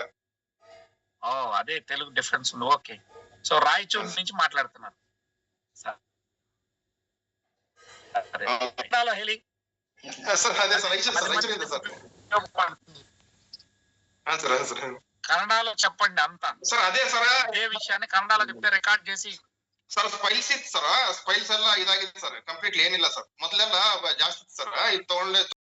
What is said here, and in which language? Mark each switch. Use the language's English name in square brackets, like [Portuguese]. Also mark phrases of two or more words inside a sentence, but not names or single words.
[Telugu] ఓ, అదే తెలుగు డిఫరెన్స్ ఉంది. ఓకే, సో రాయచూరు నుంచి మాట్లాడుతున్నారు. కన్నడలో చెప్పండి అంతా. సార్ అదే సార్, ఏ విషయాన్ని కన్నడలో చెప్తే రికార్డ్ చేసి. [Kannada] ಸರ್ ಸ್ಪೈಲ್ಸ್ ಇತ್ತು ಸರ್, ಸ್ಪೈಲ್ಸ್ ಎಲ್ಲ ಇದಾಗಿದೆ ಸರ್, ಕಂಪ್ಲೀಟ್ಲಿ ಏನಿಲ್ಲ ಸರ್. ಮೊದಲೆಲ್ಲ ಜಾಸ್ತಿ ಇತ್ತು ಸರ್, ಇದು ತಗೊಂಡೆ